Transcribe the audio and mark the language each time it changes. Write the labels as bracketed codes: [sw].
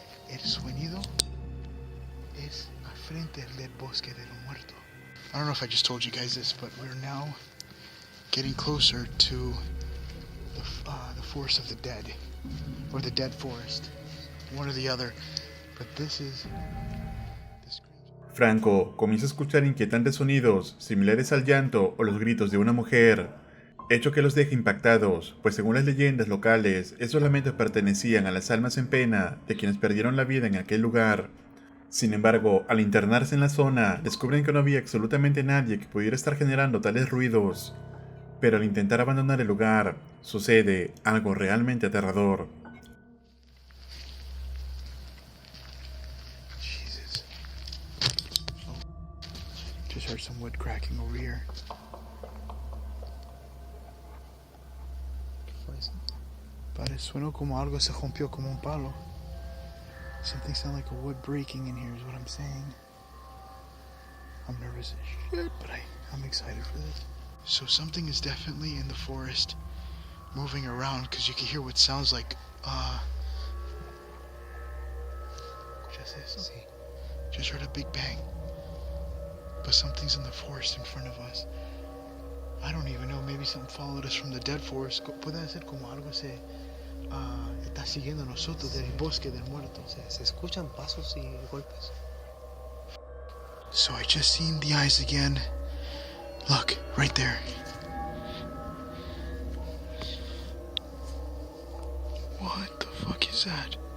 [es] El sonido es al frente del bosque de los muertos. [en] I don't know if I just told you guys this, but we're now getting closer to the forest of the dead, or the dead forest, one or the other. But this is the screams. [es] Franco comienza a escuchar inquietantes sonidos similares al llanto o los gritos de una mujer, hecho que los deja impactados, pues según las leyendas locales, esos lamentos pertenecían a las almas en pena de quienes perdieron la vida en aquel lugar. Sin embargo, al internarse en la zona, descubren que no había absolutamente nadie que pudiera estar generando tales ruidos. Pero al intentar abandonar el lugar, sucede algo realmente aterrador. [en] Jesus. Just heard some wood cracking over here. [es] ¿Qué fue eso? Suenó como algo se rompió como un palo. [en] Something sounded like a wood breaking in here is what I'm saying. I'm nervous as shit, but I'm excited for this. So something is definitely in the forest moving around because you can hear what sounds like [es] ¿Escuchas eso? Sí. [en] Just heard a big bang. But something's in the forest in front of us. I don't even know, maybe something followed us from the dead forest. [es] Puede ser como algo se está siguiendo a nosotros del bosque del muerto. Se escuchan pasos y golpes. [en] So I just seen the eyes again. Look, right there. What the fuck is that?